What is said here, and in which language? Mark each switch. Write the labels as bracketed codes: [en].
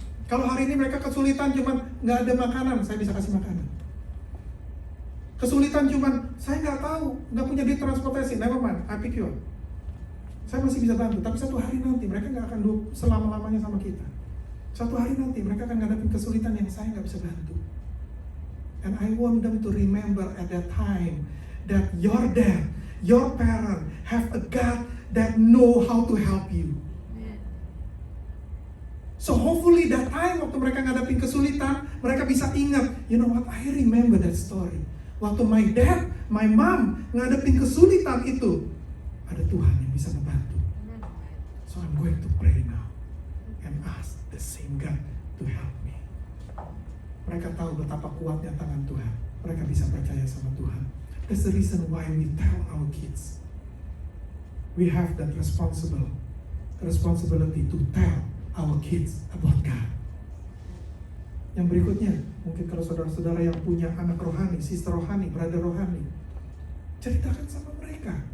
[id] Kalau hari ini mereka kesulitan cuman nggak ada makanan, saya bisa kasih makanan. Kesulitan cuman, saya nggak tahu, nggak punya duit transportasi, [en] never mind, I pick you up. [id] Saya masih bisa bantu, tapi satu hari nanti mereka nggak akan selama-lamanya sama kita. Satu hari nanti mereka akan ngadepin kesulitan yang saya nggak bisa bantu. [en] And I want them to remember at that time that your dad, your parent have a God that know how to help you. So hopefully that time [id] waktu mereka ngadepin kesulitan, mereka bisa ingat, [en] you know what, I remember that story. [id] Waktu [en] my dad, my mom [id] ngadepin kesulitan itu, ada Tuhan yang bisa membantu. [en] So I'm going to pray now and ask the same God to help me. [id] Mereka tahu betapa kuatnya tangan Tuhan. Mereka bisa percaya sama Tuhan. [en] That's the reason why we tell our kids. We have that responsibility to tell our kids about God. [id] Yang berikutnya, mungkin kalau saudara-saudara yang punya anak rohani, sister rohani, brother rohani, ceritakan sama mereka.